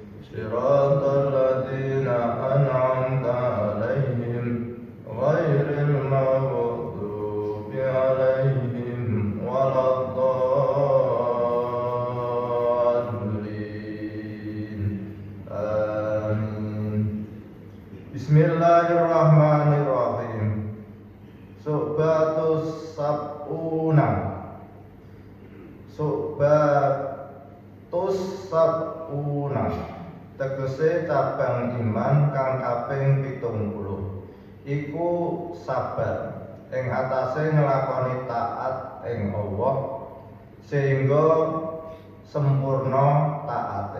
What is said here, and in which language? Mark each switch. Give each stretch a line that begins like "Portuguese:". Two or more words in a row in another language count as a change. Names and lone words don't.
Arabic: صراط الذين أنعمت عليهم غير المغضوب عليهم ولا الضالين. Amin. Bismillahirrahmanirrahim. الشعبة السبعون. الشعبة السبعون.
Javanese: Tegese cabang iman kang kaping 70. Iku sabar ing atase nglakoni taat ing Allah sehingga sempurna taate.